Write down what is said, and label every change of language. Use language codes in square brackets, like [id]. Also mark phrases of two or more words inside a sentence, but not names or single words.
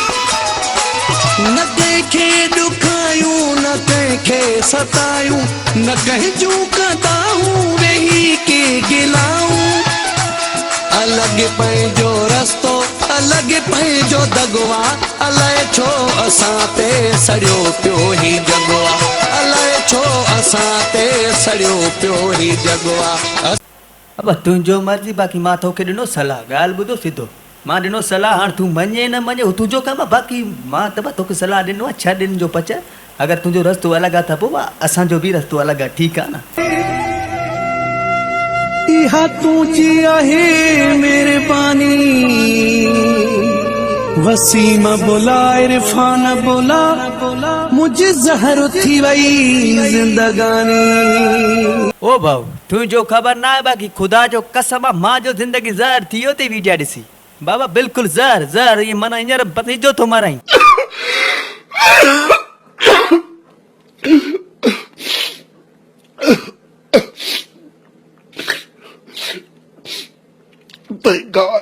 [sd] न कंहिंखे ॾुखायूं न कंहिंखे सतायूं न कंहिंजूं कंदाऊं वेही के गिलाऊं अलॻि पंहिंजो रस्तो अलॻि पंहिंजो दगवा अलाए छो असां ते सड़ियो पियो ही जगवा अलाए छो असां ते सड़ियो पियो ही जगवा अब तुंहिंजो मर्ज़ी बाक़ी मां तोखे ॾिनो सलाह ॻाल्हि ॿुधो सिधो मां ॾिनो सलाह हाणे तूं मञे न मञे हू तुंहिंजो कमु आहे बाक़ी मां त तोखे सलाह ॾिनो आहे छह ॾिन जो पच अगरि तुंहिंजो रस्तो अलॻि आहे त पोइ असांजो बि रस्तो अलॻि आहे ठीकु आहे न इहा तुझी आहे मेहरबानी वसीम बोला इरफान बोला मुझे ज़हर थी वई जिंदगानी ओ भाऊ तुंहिंजो ख़बर न आहे बाक़ी ख़ुदा जो कसम आहे मां जो ज़िंदगी ज़हर थी वियो अथई वीडिया ॾिसी बाबा बिल्कुलु ज़हर ज़हर इहे माना हींअर भतीजो थो माराई [en] Thank God.